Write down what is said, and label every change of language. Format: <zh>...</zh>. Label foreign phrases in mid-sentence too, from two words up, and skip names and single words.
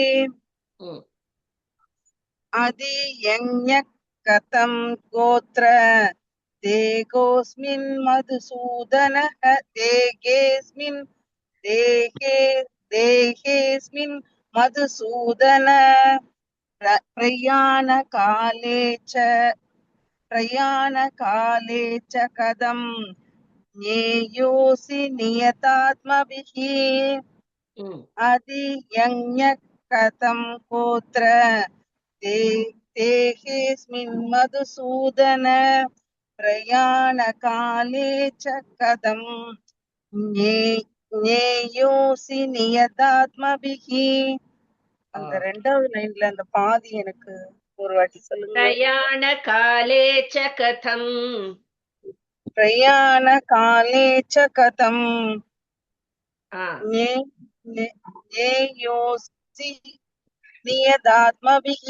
<sa>अधियज्ञ कथं कोत्र देहोऽस्मिन् मधुसूदनः. देहेऽस्मिन् मधुसूदन. प्रयाण काले च प्रयाणकाले च कथं ज्ञेयोऽसि नियतात्मभिः अधियज्ञः कथं कोत्र देहेऽस्मिन् मधुसूदन प्रयाणकाले च कथं ज्ञेयोऽसि नियतात्मभिः.</sa> <ta>அந்த ரெண்டாவது லைன்ல அந்த பாதி எனக்கு ஒரு வாட்டி சொல்லுங்க.</ta> <sa>प्रयाण काले च कथम् प्रयाण काले च कथं ज्ञेयोऽसि नियतात्मभिः.</sa>